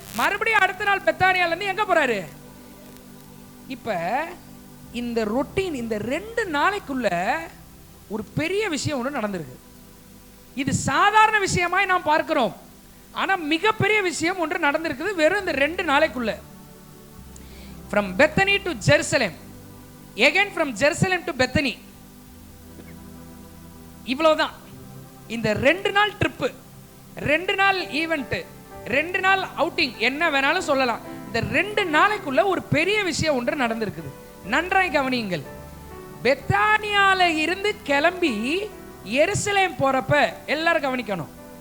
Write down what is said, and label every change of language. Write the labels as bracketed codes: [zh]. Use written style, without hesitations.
[ta] மறுபடியும் அடுத்த நாள் பெத்தானியால இருந்து எங்க போறாரு? இப்ப இந்த ரொட்டீன், இந்த 2 நாளைக்குள்ள ஒரு பெரிய விஷயம் ஒன்று நடந்திருக்கு. இது சாதாரண விஷயமாய் நாம் பார்க்கிறோம். ஆனா மிகப்பெரிய விஷயம் ஒன்று நடந்திருக்குது வெறும் இந்த 2 நாளைக்குள்ள. [en] From Bethany to Jerusalem, again from Jerusalem to Bethany. [ta] இவ்வளவுதான். இந்த 2 நாள் ட்ரிப்பு, 2 நாள் ஈவெண்ட், 2 நாள் அவுட்டிங், என்ன வேணாலும் சொல்லலாம். இந்த 2 நாளைக்குள்ள ஒரு பெரிய விஷயம் ஒன்று நடந்திருக்குது. நன்றாய் கவனியுங்கள். பெத்தானியால இருந்து கிளம்பி எருசலேம் போறப்ப எல்லாரும் கவனிக்கணும்.